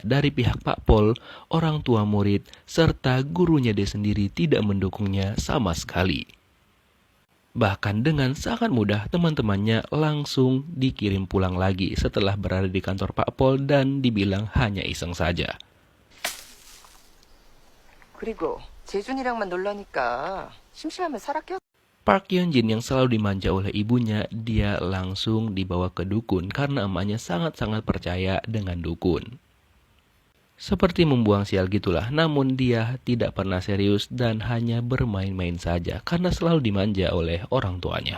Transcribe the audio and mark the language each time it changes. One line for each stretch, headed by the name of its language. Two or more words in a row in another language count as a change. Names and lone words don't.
Indonesian: Dari pihak Pak Pol, orang tua murid, serta gurunya dia sendiri tidak mendukungnya sama sekali. Bahkan dengan sangat mudah teman-temannya langsung dikirim pulang lagi setelah berada di kantor Pak Pol dan dibilang hanya iseng saja.
Korean: 그리고 재준이랑만 놀라니까 심심하면 살아껴.
Indonesian: Park Hyun-jin yang selalu dimanja oleh ibunya, dia langsung dibawa ke dukun karena emaknya sangat-sangat percaya dengan dukun. Seperti membuang sial gitulah, namun dia tidak pernah serius dan hanya bermain-main saja karena selalu dimanja oleh orang tuanya.